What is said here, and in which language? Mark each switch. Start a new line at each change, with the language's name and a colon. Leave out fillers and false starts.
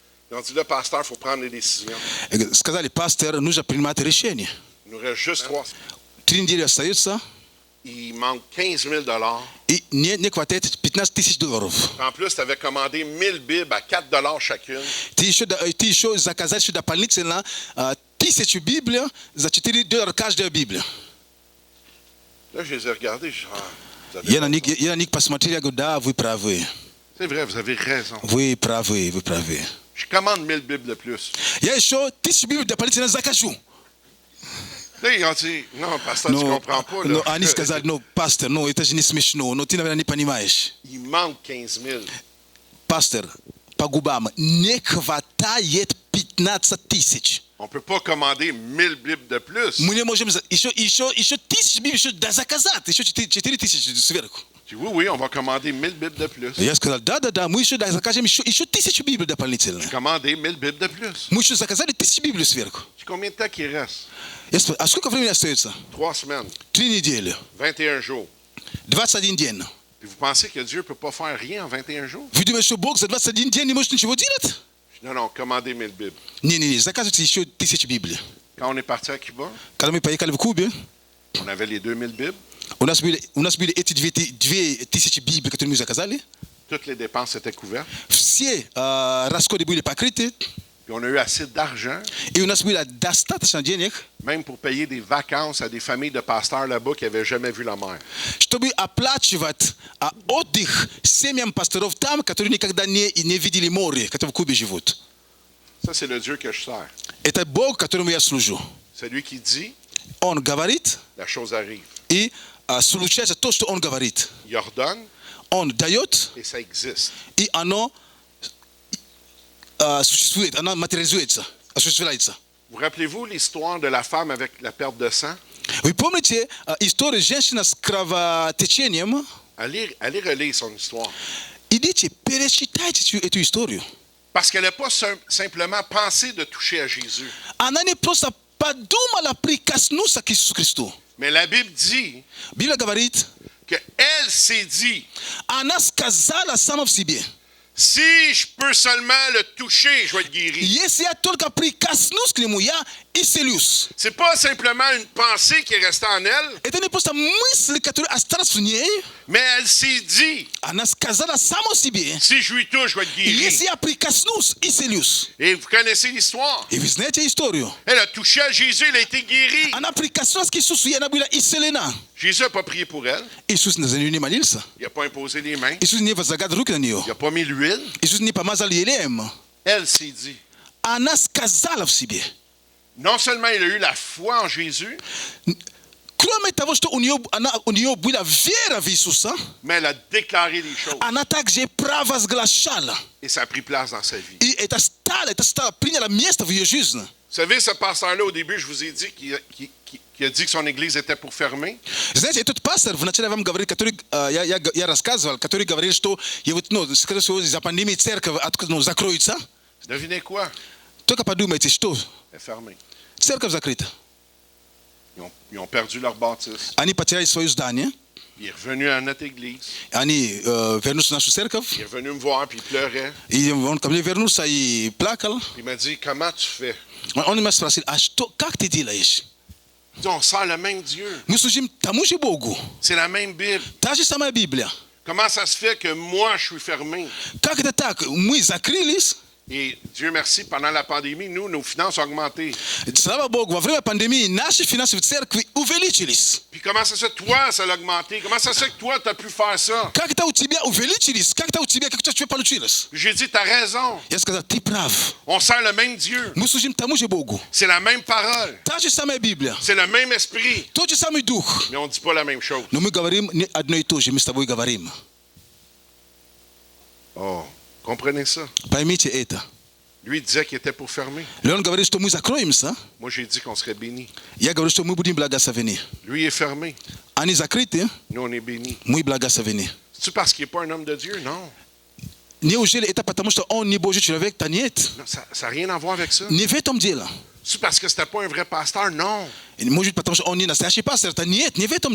French: Ils ont dit, là, pasteur, il faut prendre des décisions.
Russian: Сказали, пастор, нужно принимать решение.
French: Il nous reste juste 3.
Russian: 3 недели остается,
French: Il manque 15 000
Russian: и не хватает 15 000 долларов.
French: En plus, tu avais commandé 1000 Bibles à 4 chacune.
Russian: Ты еще заказать еще дополнительно 1000 Библий за $4 каждая Библия.
French: Là, je les ai regardés. Je dis, vous avez
Russian: Я на
French: raison.
Russian: них посмотрел, я говорю, да, вы правы.
French: C'est vrai, vous avez raison.
Russian: Вы правы, вы правы.
French: Je commande 1000 Bibles de plus.
Russian: Я еще 1000 Библий дополнительно закажу.
French: Là, ils ont dit, non, pasteur, tu comprends pas.
Russian: Но они сказали, пастор, это же не смешно, ты, наверное, не понимаешь.
French: Il manque 15 000.
Russian: Пастор, по губам, не хватает 15 000.
French: On ne peut pas commander 1000 Bibles de plus.
Russian: Мы не можем еще 1000 Библий еще заказать, еще 4000 сверху.
French: Je dis, oui, on va commander 1000 Bibles de plus.
Russian: Я сказал, да, мы еще закажем еще 1000 Библий дополнительно.
French: Commander 1000 Bibles de plus.
Russian: Мы еще заказали 1000 Библий сверху.
French: Je dis, combien de temps qu'il reste?
Russian: Я спрашиваю, а сколько времени остается?
French: 3 semaines,
Russian: 3 недели,
French: 21 jours.
Russian: 21 день.
French: Puis vous pensez que Dieu ne peut pas faire rien en 21 jours?
Russian: Вы думаете, что Бог за 21 дней не может ничего делать?
French: Je dis, non, commandez 1000 Bibles.
Russian: Не, заказывайте еще 1000 Библий.
French: Quand on est parti à Cuba,
Russian: Когда мы поехали в Кубе,
French: on avait les 2000 Bibles.
Russian: у нас были эти 2000 Библий, которые мы заказали.
French: Toutes les dépenses étaient couvertes.
Russian: Все расходы были покрыты,
French: Puis on a eu assez d'argent,
Russian: и у нас было достаточно денег,
French: même pour payer des vacances à des familles de pasteurs là-bas qui n'avaient jamais vu la mer.
Russian: чтобы оплачивать отдых семьям пасторов там, которые никогда не видели море, которые в Кубе живут.
French: Ça, c'est le Dieu que je sers.
Russian: Это Бог, которому я служу.
French: Celui qui dit,
Russian: Он говорит,
French: la chose arrive.
Russian: и случается то, что Он говорит.
French: Il ordonne
Russian: Он дает,
French: et ça existe.
Russian: и оно существует, оно материализуется, осуществляется.
French: Vous rappelez-vous l'histoire de la femme avec la perte de sang?
Russian: Вы помните историю женщины с кровотечением?
French: Allez relire son histoire.
Russian: Идите, перечитайте эту историю.
French: Parce qu'elle n'a pas simplement pensé de toucher à Jésus.
Russian: Она не просто подумала прикоснуться к Иисусу Христу.
French: Mais la Bible dit
Russian: Библия говорит,
French: qu'elle s'est dit,
Russian: она сказала сама в себе,
French: si je peux seulement le toucher, je vais être guéri.
Russian: если я только прикоснусь к нему, я исцелюсь.
French: C'est pas simplement une pensée qui est restée en elle,
Russian: Это не просто мысль, которая осталась в ней.
French: mais elle s'est dit,
Russian: Она сказала сама себе,
French: si je lui touche, je vais être guéri.
Russian: если я прикоснусь, исцелюсь.
French: Et vous connaissez l'histoire.
Russian: И вы знаете историю.
French: Elle a touché à Jésus, elle a été guérie.
Russian: Она прикоснулась к Иисусу, и она была исцелена.
French: Jésus n'a pas prié pour elle.
Russian: Иисус за нее не молился.
French: Il n'a pas imposé les mains.
Russian: Иисус не возлагал руки на нее.
French: Il n'a pas mis l'huile.
Russian: Иисус не помазал елеем.
French: Elle s'est dit.
Russian: Она сказала в себе.
French: Non seulement elle a eu la foi en Jésus,
Russian: Кроме того, что у нее была вера в Иисуса,
French: mais elle a déclaré les choses.
Russian: она также провозглашала.
French: Et ça a pris place dans sa vie.
Russian: И это приняло место в ее жизни.
French: Vous savez, ce pasteur-là, au début, je vous ai dit qu'il a dit que son église était pour fermer.
Russian: Знаете, этот пастор, вначале вам говорил, который я рассказывал, который говорил, что скорее всего, из-за пандемии церковь закроется.
French: Devinez quoi?
Russian: Только подумайте, что
French: Elle est fermée.
Russian: церковь закрыта.
French: Ils ont perdu leur bâtisse.
Russian: Они потеряли свое здание,
French: Il est revenu à notre église.
Russian: они вернулись в нашу церковь,
French: Il est venu me voir, puis il pleurait.
Russian: и он ко мне вернулся и плакал.
French: Il m'a dit, comment tu fais?
Russian: Он меня спросил, а что, как ты делаешь?
French: Il dit, on sert le même Dieu.
Russian: Мы служим тому же Богу,
French: C'est la même Bible.
Russian: та же самая Библия.
French: Comment ça se fait que moi, je suis fermé?
Russian: Как это так? Мы закрылись,
French: Et Dieu merci, pendant la pandémie, nos finances ont augmenté.
Russian: слава Богу, во время пандемии наши финансы в церкви увеличились.
French: Puis comment ça se fait, toi, ça a augmenté? Comment ça se fait que toi, tu as pu faire ça?
Russian: Как это у тебя увеличились? Как это у тебя получилось?
French: J'ai dit, tu as raison.
Russian: Я сказал, ты прав.
French: On sert le même Dieu.
Russian: Мы служим тому же Богу.
French: C'est la même parole.
Russian: Та же самая Библия,
French: C'est le même esprit.
Russian: тот же самый Дух.
French: Mais on ne dit pas la même chose.
Russian: Но мы говорим не одно и то же, мы с тобой говорим.
French: Oh, comprenez ça.
Russian: Поймите это.
French: Lui, il disait qu'il était pour fermer.
Russian: Он говорит, что мы закроемся.
French: Moi, j'ai dit qu'on serait bénis.
Russian: Я говорю, что мы будем благословены.
French: Lui est fermé.
Russian: Они закрыты,
French: Nous, on est bénis.
Russian: мы благословены.
French: C'est-tu parce qu'il n'est pas un homme de Dieu? Non. nie ujele eta
Russian: потому что он не Божий человек, то нет.
French: Non, ça n'a rien à voir avec ça.
Russian: Не в этом дело.
French: C'est parce que c'était pas un vrai pasteur? Non.
Russian: Может, потому что он не настоящий пастор, то нет, не в этом